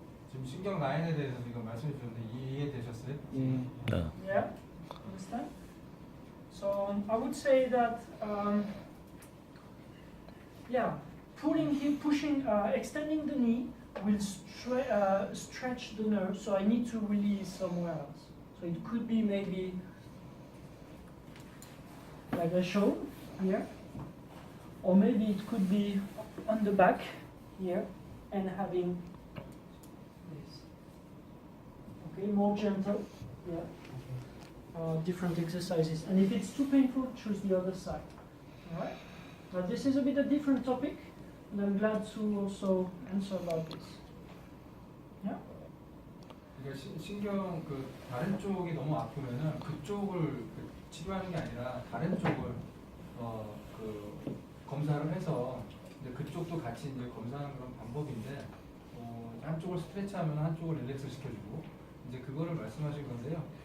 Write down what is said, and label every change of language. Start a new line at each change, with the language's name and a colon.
Korean: 지금 신경 라인에 대해서 지금 말씀해 주셨는데 이해되셨어요?
English: Yeah? Understand? So I would say that, yeah, pulling here, pushing, extending the knee will stretch the nerve, so I need to release somewhere else. So it could be maybe like I showed here, or maybe it could be on the back here and having this. Okay, more gentle, yeah. Different exercises, and if it's too painful, choose the other side. All right. But this is a bit a different topic, and I'm glad to also answer about this. Yeah.
Korean: 그러니까 신경 그 다른 쪽이 너무 아프면은 그쪽을 치료하는 게 아니라 다른 쪽을 그 검사를 해서 이제 그쪽도 같이 이제 검사하는 그런 방법인데 한쪽을 스트레치하면 한쪽을 릴렉스 시켜주고 이제 그거를 말씀하신 건데요.